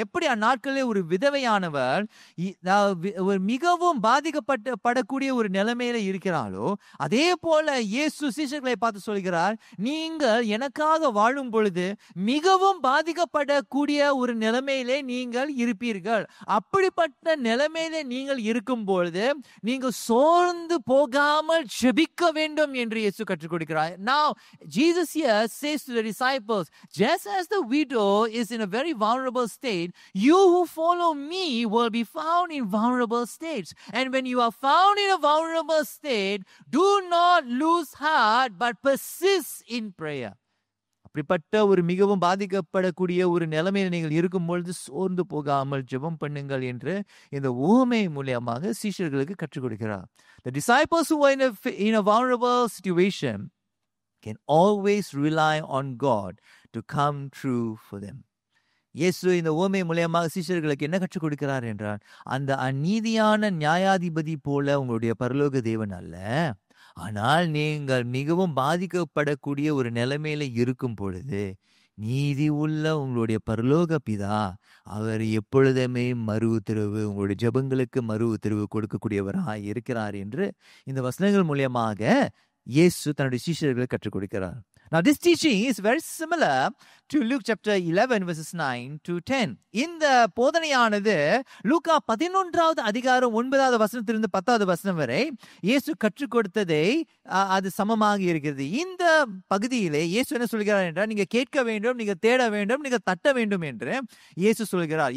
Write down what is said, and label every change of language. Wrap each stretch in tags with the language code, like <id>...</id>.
<ta>எப்படி அந்நாட்களில் ஒரு விதவையானவர் மிகவும் பாதிக்கப்படக்கூடிய ஒரு நிலைமையில இருக்கிறாளோ, அதே போல இயேசு சீஷர்களை பார்த்து சொல்கிறார், நீங்கள் எனக்காக வாழும் பொழுது மிகவும் பாதிக்கப்படக்கூடிய ஒரு நிலைமையிலே நீங்கள் இருப்பீர்கள். அப்படிப்பட்ட நிலைமையிலே நீங்கள் இருக்கும் பொழுது நீங்கள் சோர்ந்து போகாமல் ஜெபிக்க வேண்டும் என்று இயேசு கற்றுக் கொடுக்கிறார்.</ta> <en>Now Jesus here says to the disciples, just as the widow is in a very vulnerable state, you who follow me will be found in vulnerable states. And when you are found in a vulnerable state, do not lose heart but persist in prayer.</en> <ta>அப்படிப்பட்ட ஒரு மிகவும் பாதிக்கப்படக்கூடிய ஒரு நிலைமையில் நீங்கள் இருக்கும் பொழுது சோர்ந்து போகாமல் ஜெபம் பண்ணுங்கள் என்று இந்த உவமை மூலமாக சீஷர்களுக்கு கற்றுக் கொடுக்கிறார்.</ta> <en>The disciples who are in a vulnerable situation can always rely on God to come true for them.</en> <ta>இயேசு இந்த உவமை மூலமாக சீஷர்களுக்கு என்ன கற்றுக் கொடுக்கிறார் என்றால், அந்த அநீதியான நியாயாதிபதி போல உங்களுடைய பரலோக தேவன் அல்ல, ஆனால் நீங்கள் மிகவும் பாதிக்கப்படக்கூடிய ஒரு நிலைமையில இருக்கும் பொழுது நீதி உள்ள உங்களுடைய பரலோக பிதா அவர் எப்பொழுதுமே மறு உத்தரவு, உங்களுடைய ஜெபங்களுக்கு மறு உத்தரவு கொடுக்கக்கூடியவராக இருக்கிறார் என்று இந்த வசனங்கள் மூலமாக இயேசு தன்னுடைய சீஷர்களுக்கு கற்றுக் கொடுக்கிறார்.</ta> <en>Now this teaching is very similar to Luke chapter 11 verses 9 to 10.</en> <ta>இந்த போதனையானது லூக்கா 11வது அதிகாரம் 9வது வசனத்திலிருந்து 10வது வசனம் வரை இயேசு கற்றுக் கொடுத்ததை அது சமமாக இருக்கிறது. இந்த பகுதியிலே இயேசு என்ன சொல்கிறார் என்றால், நீங்க கேட்க வேண்டும், நீங்க தேட வேண்டும், நீங்க தட்ட வேண்டும் என்று இயேசு சொல்கிறார்.</ta>